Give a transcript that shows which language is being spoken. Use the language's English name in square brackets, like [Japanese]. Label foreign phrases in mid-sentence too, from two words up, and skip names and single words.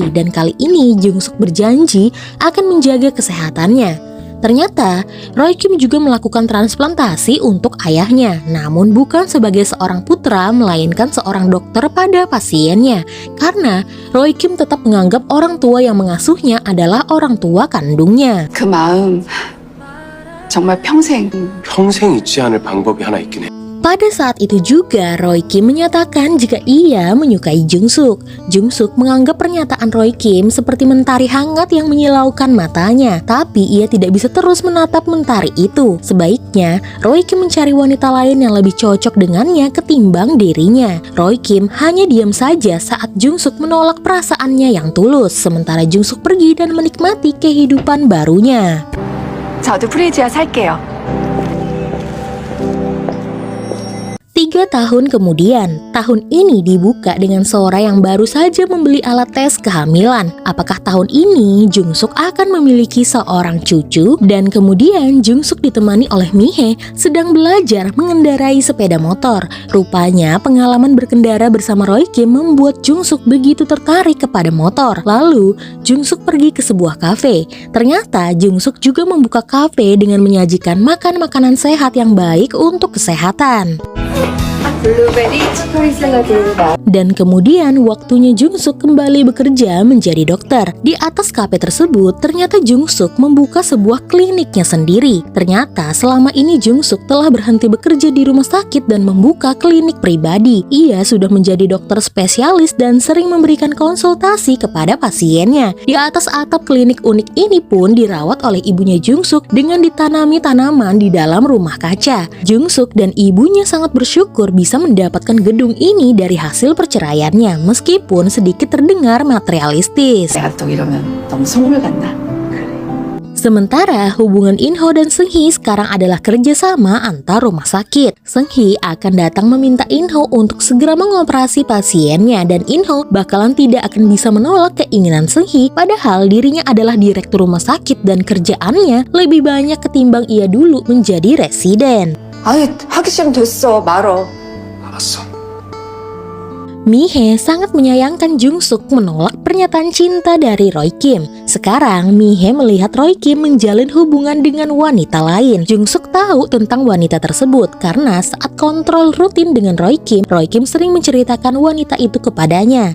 [Indonesian] Dan kali ini Jungsuk berjanji akan menjaga kesehatannya. Ternyata, Roy Kim juga melakukan transplantasi untuk ayahnya, namun bukan sebagai seorang putra, melainkan seorang dokter pada pasiennya. Karena Roy Kim tetap menganggap orang tua yang mengasuhnya adalah orang tua kandungnya. [Korean] 그 마음 정말 평생 평생 잊지 않을 방법이 하나 있긴 해. [Indonesian] Pada saat itu juga Roy Kim menyatakan jika ia menyukai Jung Suk. Jung Suk menganggap pernyataan Roy Kim seperti mentari hangat yang menyilaukan matanya. Tapi ia tidak bisa terus menatap mentari itu. Sebaiknya Roy Kim mencari wanita lain yang lebih cocok dengannya ketimbang dirinya. Roy Kim hanya diam saja saat Jung Suk menolak perasaannya yang tulus. Sementara Jung Suk pergi dan menikmati kehidupan barunya. [Korean] 저도 프리지아 살게요. [Indonesian] 3 tahun kemudian, tahun ini dibuka dengan Sora yang baru saja membeli alat tes kehamilan. Apakah tahun ini Jung Suk akan memiliki seorang cucu? Dan kemudian Jung Suk ditemani oleh Mihae sedang belajar mengendarai sepeda motor. Rupanya pengalaman berkendara bersama Roy Kim membuat Jung Suk begitu tertarik kepada motor. Lalu Jung Suk pergi ke sebuah kafe. Ternyata Jung Suk juga membuka kafe dengan menyajikan makanan sehat yang baik untuk kesehatan. [Korean] 블루베리 치토리 샐러드입니다. [Indonesian] Dan kemudian waktunya Jung Suk kembali bekerja menjadi dokter. Di atas kafe tersebut ternyata Jung Suk membuka sebuah kliniknya sendiri. Ternyata selama ini Jung Suk telah berhenti bekerja di rumah sakit dan membuka klinik pribadi. Ia sudah menjadi dokter spesialis dan sering memberikan konsultasi kepada pasiennya. Di atas atap klinik unik ini pun dirawat oleh ibunya Jung Suk dengan ditanami tanaman di dalam rumah kaca. Jung Suk dan ibunya sangat bersyukur bisa mendapatkan gedung ini dari hasil perceraiannya, meskipun sedikit terdengar materialistis. [Korean] 내가 또 이러면 너무 속물 같나? [Indonesian] Sementara hubungan In-ho dan Seung-hee sekarang adalah kerjasama antar rumah sakit. Seung-hee akan datang meminta In-ho untuk segera mengoperasi pasiennya dan In-ho bakalan tidak akan bisa menolak keinginan Seung-hee, padahal dirinya adalah direktur rumah sakit dan kerjaannya lebih banyak ketimbang ia dulu menjadi residen. [Korean] 아니, 하기 싫으면 됐어. 말어. 알았어. [Indonesian] Mihae sangat menyayangkan Jung Suk menolak pernyataan cinta dari Roy Kim. Sekarang Mihae melihat Roy Kim menjalin hubungan dengan wanita lain. Jung Suk tahu tentang wanita tersebut karena saat kontrol rutin dengan Roy Kim sering menceritakan wanita itu kepadanya.